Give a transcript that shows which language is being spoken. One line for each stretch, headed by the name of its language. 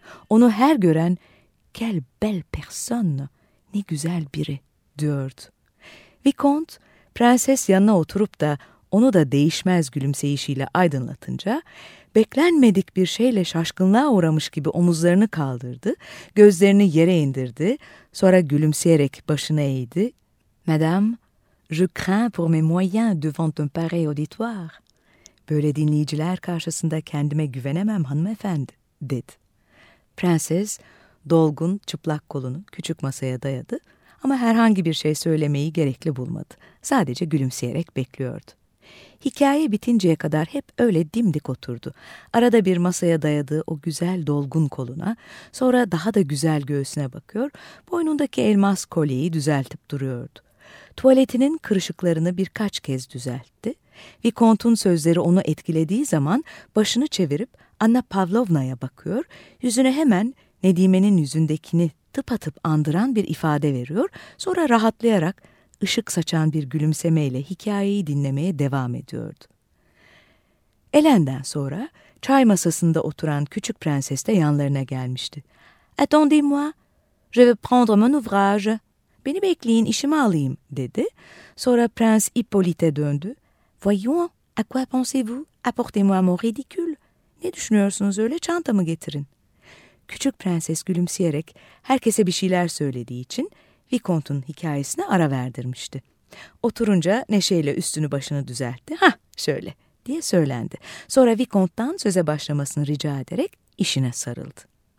Turkish: Onu her gören,
French: "Quel belle personne,
Turkish: ne güzel biri," diyordu. Vicomte, prenses yanına oturup da onu da değişmez gülümseyişiyle aydınlatınca, beklenmedik bir şeyle şaşkınlığa uğramış gibi omuzlarını kaldırdı, gözlerini yere indirdi, sonra gülümseyerek başını eğdi.
French: "Madame, je crains pour mes moyens devant un pareil auditoire."
Turkish: "Böyle dinleyiciler karşısında kendime güvenemem hanımefendi," dedi. Prenses, dolgun, çıplak kolunu küçük masaya dayadı ama herhangi bir şey söylemeyi gerekli bulmadı. Sadece gülümseyerek bekliyordu. Hikaye bitinceye kadar hep öyle dimdik oturdu. Arada bir masaya dayadığı o güzel dolgun koluna, sonra daha da güzel göğsüne bakıyor, boynundaki elmas kolyeyi düzeltip duruyordu. Tuvaletinin kırışıklarını birkaç kez düzeltti. Vicomte'un sözleri onu etkilediği zaman başını çevirip Anna Pavlovna'ya bakıyor, yüzüne hemen Nedime'nin yüzündekini tıpatıp andıran bir ifade veriyor, sonra rahatlayarak ışık saçan bir gülümsemeyle hikayeyi dinlemeye devam ediyordu. Ellen'den sonra çay masasında oturan küçük prenses de yanlarına gelmişti.
French: "Attendez-moi, je vais prendre mon ouvrage."
Turkish: "Beni bekleyin, işimi alayım," dedi. Sonra prens Hippolyte döndü.
French: "Voyons, à quoi pensez-vous? Apportez-moi mon ridicule."
Turkish: "Ne düşünüyorsunuz öyle, çantamı getirin." Küçük prenses gülümseyerek herkese bir şeyler söylediği için Vicomte'un hikayesine ara verdirmişti. Oturunca neşeyle üstünü başını düzeltti. "Hah, şöyle," diye söylendi. Sonra Vicomte'dan söze başlamasını rica ederek işine sarıldı.